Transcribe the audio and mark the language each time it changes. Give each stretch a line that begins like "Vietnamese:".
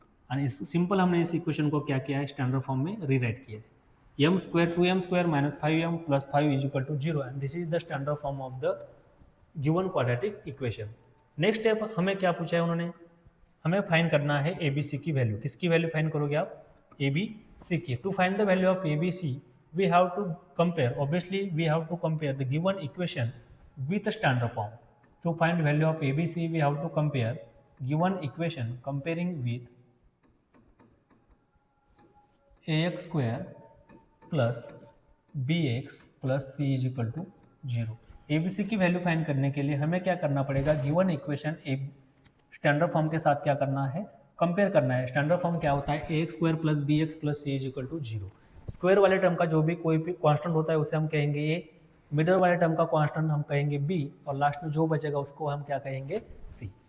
Hindi: और इस सिंपल हमने इस इक्वेशन को क्या किया है, स्टैंडर्ड फॉर्म में रीराइट किया है।
English: m square 2m square -5m plus 5 is equal to 0 and this is the standard form of the given quadratic equation.
Hindi: Next step हमें क्या पूछा है उन्होंने, हमें फाइंड करना है ए बी सी की वैल्यू। किसकी वैल्यू फाइंड करोगे आप, ए बी सी की।
English: To find the value of A B C we have to compare, obviously we have to compare the given equation with the standard form. To find value of ABC we have to compare given equation comparing with ax square plus bx plus c is equal to 0।
Hindi: ABC की value find करने के लिए हमें क्या करना पड़ेगा, given equation standard form के साथ क्या करना है, कंपेयर करना है।
English: standard form
Hindi: क्या होता है,
English: ax square plus bx plus c is equal to 0।
Hindi: Square वाले टर्म का जो भी कोई भी कांस्टेंट होता है उसे हम कहेंगे ए, मिडल वाले टर्म का कांस्टेंट हम कहेंगे बी, और लास्ट में जो बचेगा उसको हम क्या कहेंगे सी।